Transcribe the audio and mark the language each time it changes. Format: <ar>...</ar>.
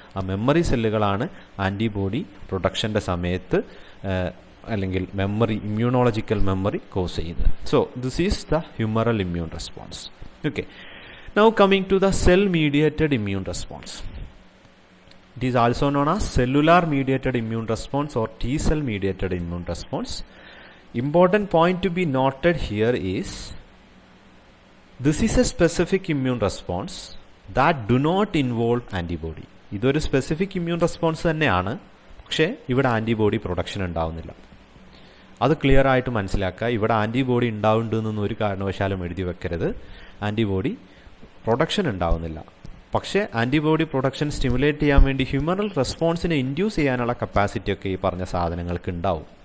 <ml>ആ memory സെല്ലുകളാണ് antibody പ്രൊഡക്ഷൻ്റെ സമയത്ത് അല്ലെങ്കിൽ മെമ്മറി, ഇമ്മ്യൂണോളജിക്കൽ മെമ്മറി കോസ് ചെയ്യുന്നത്.</ml> <en>So this is the humoral immune response. Okay, now coming to the cell mediated immune response. It is also known as cellular mediated immune response or T cell mediated immune response. important point to be noted here is this is a specific immune response that do not involve antibody.</en> <ml>ഇതൊരു specific immune response തന്നെയാണ്, പക്ഷേ ഇവിടെ antibody production ഉണ്ടാവുന്നില്ല. അത് clear ആയിട്ട് മനസ്സിലാക്കുക. ഇവിടെ antibody ഉണ്ടാവുന്നുണ്ടെന്നൊന്നും ഒരു കാരണവശാലും എഴുതി വെക്കരുത്. ആൻറ്റിബോഡി പ്രൊഡക്ഷൻ ഉണ്ടാവുന്നില്ല, പക്ഷേ ആൻറ്റിബോഡി പ്രൊഡക്ഷൻ സ്റ്റിമുലേറ്റ് ചെയ്യാൻ വേണ്ടി ഹ്യൂമറൽ റെസ്പോൺസിനെ ഇൻഡ്യൂസ് ചെയ്യാനുള്ള കപ്പാസിറ്റി ഒക്കെ ഈ പറഞ്ഞ സാധനങ്ങൾക്ക് ഉണ്ടാവും.</ml>